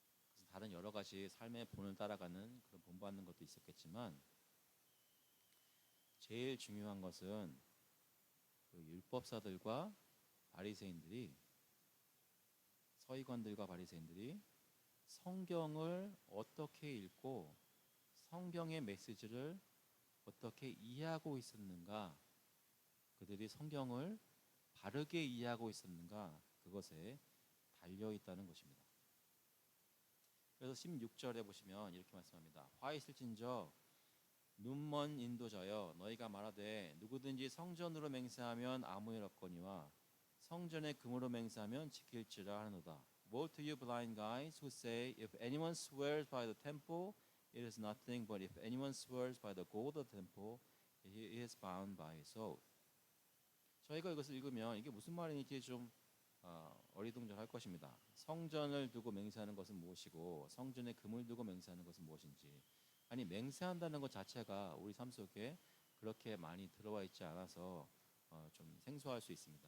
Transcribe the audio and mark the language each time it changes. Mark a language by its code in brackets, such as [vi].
[ko] 그래서 다른 여러 가지 삶의 본을 따라가는 그런 본받는 것도 있었겠지만 제일 중요한 것은 그 율법사들과 바리새인들이 서기관들과 바리새인들이 성경을 어떻게 읽고 성경의 메시지를 어떻게 이해하고 있었는가, 그들이 성경을 바르게 이해하고 있었는가, 그것에 달려 있다는 것입니다. 그래서 16절에 보시면 이렇게 말씀합니다. 화 있을진저 눈먼 인도자여 너희가 말하되 누구든지 성전으로 맹세하면 아무 일 없거니와 성전의 금으로 맹세하면 지킬지라 하노다. [en] Woe to you blind guys who say if anyone swears by the temple it is nothing, but if anyone swears by the gold of the temple he is bound by his oath. [ko] 저희가 이것을 읽으면 이게 무슨 말인지 좀 어리둥절할 것입니다. 성전을 두고 맹세하는 것은 무엇이고 성전에 금을 두고 맹세하는 것은 무엇인지, 아니 맹세한다는 것 자체가 우리 삶 속에 그렇게 많이 들어와 있지 않아서 좀 생소할 수 있습니다.